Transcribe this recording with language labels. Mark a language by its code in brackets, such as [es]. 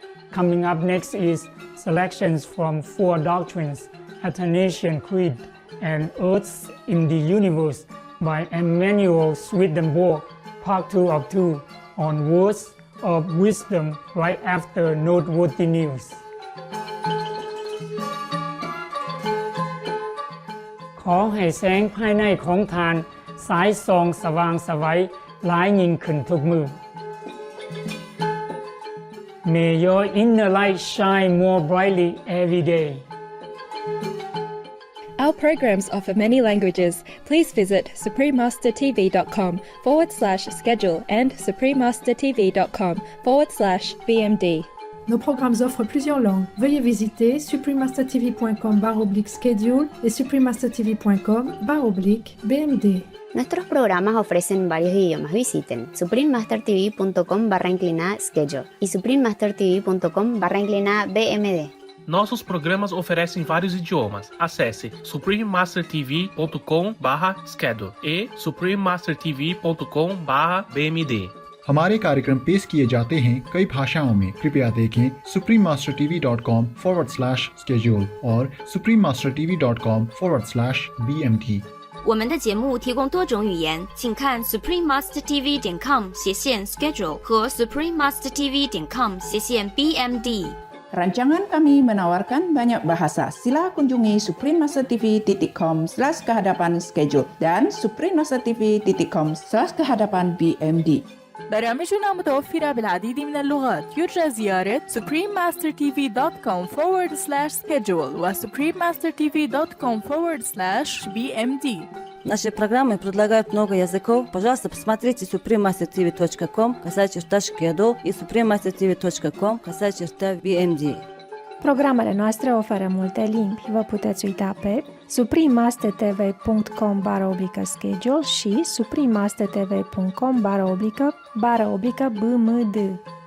[en] Coming up next is selections from Four Doctrines, Athanasian Creed, and Earths in the Universe by Emmanuel Swedenborg, Part 2 of 2 on Words of Wisdom right after Noteworthy News. [th] ขอให้แสงภายในของทานสายส่องสว่างไสวหลายยิ่งขึ้นทุกมือ [en] May your inner light shine more brightly every day. Our programs offer many languages. Please visit suprememastertv.com/schedule and suprememastertv.com/bmd. [fr] Nos programmes offrent plusieurs langues. Veuillez visiter suprememastertv.com/schedule et suprememastertv.com/bmd. [es] Nuestros programas ofrecen varios idiomas. Visiten suprememastertv.com/schedule y suprememastertv.com/bmd. [pt] Nossos programas oferecem vários idiomas. Acesse suprememastertv.com/schedule e suprememastertv.com/bmd. [hi] हमारे कार्यक्रम पेश किए जाते हैं कई भाषाओं में। कृपया देखें suprememastertv.com/schedule और suprememastertv.com/bmd。 [zh] 我们的节目提供多种语言，请看 suprememastertv.com/schedule 和 suprememastertv.com/bmd。 [ms] Rancangan kami menawarkan banyak bahasa. Sila kunjungi suprememastertv.com/kehadapan-schedule dan suprememastertv.com/kehadapan-bmd. [ar] برامجنا متوفرة بالعديد من اللغات. يرجى زيارة suprememastertv.com/schedule و suprememastertv.com/bmd. [ru] Наши программы предлагают много языков. Пожалуйста, посмотрите suprememastertv.com/schedule и suprememastertv.com/bmd. [ro] Programele noastre oferă multe limbi. Vă puteți uita pe suprememastertv.com/schedule și suprememastertv.com/bmd.